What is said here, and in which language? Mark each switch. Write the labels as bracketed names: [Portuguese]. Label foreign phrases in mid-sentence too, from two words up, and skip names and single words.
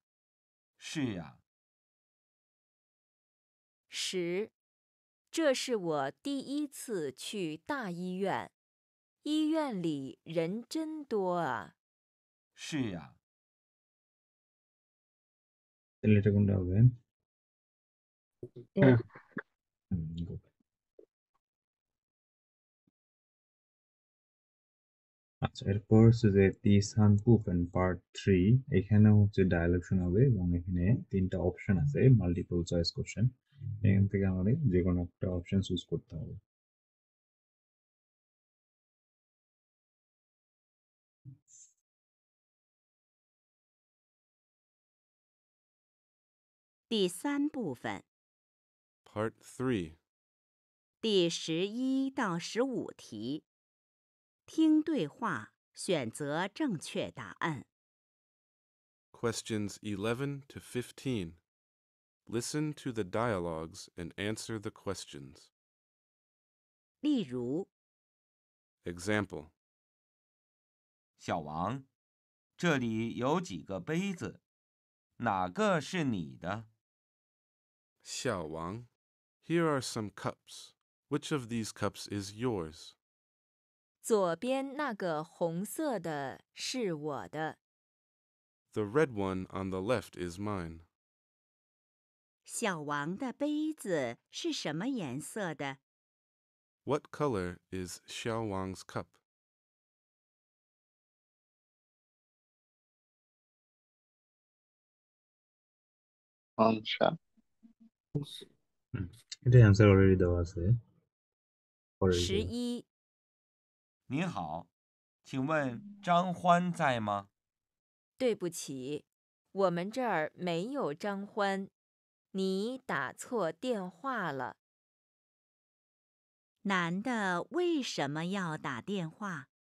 [Chinese] 是呀， 10，这是我第一次去大医院，医院里人真多啊。是呀， [Bangla] তাহলে এটা কোনটা হবে হ্যাঁ [English] good. [Bangla] আচ্ছা এরপর হচ্ছে যে [Chinese] 第三部分 [Bangla] পার্ট 3 এখানে হচ্ছে ডায়ালগ শোনাবে এবং এখানে তিনটা অপশন আছে [English] multiple choice question [Bangla] এখান থেকে আমাদের যে কোনো একটা [English] option choose [Bangla] করতে হবে [Chinese] 第三部分 [English] Part 3. [Chinese] 第11到15题，听对话，选择正确答案。 [English] Questions 11 to 15. Listen to the dialogues and answer the questions. [Chinese] 例如， [English] Example. [Chinese] 小王，这里有几个杯子，哪个是你的？ [English] Xiao Wang, here are some cups. Which of these cups is yours? [Chinese] 左边那个红色的是我的， [English] The red one on the left is mine. [Chinese] 小王的杯子是什么颜色的？ [English] What color is Xiao Wang's cup? [Bangla] আচ্ছা এটা [English] answer already [Bangla] দেওয়া আছে পরের যে [Chinese] 11，您好，请问张欢在吗？对不起，我们这儿没有张欢，你打错电话了。男的为什么要打电话？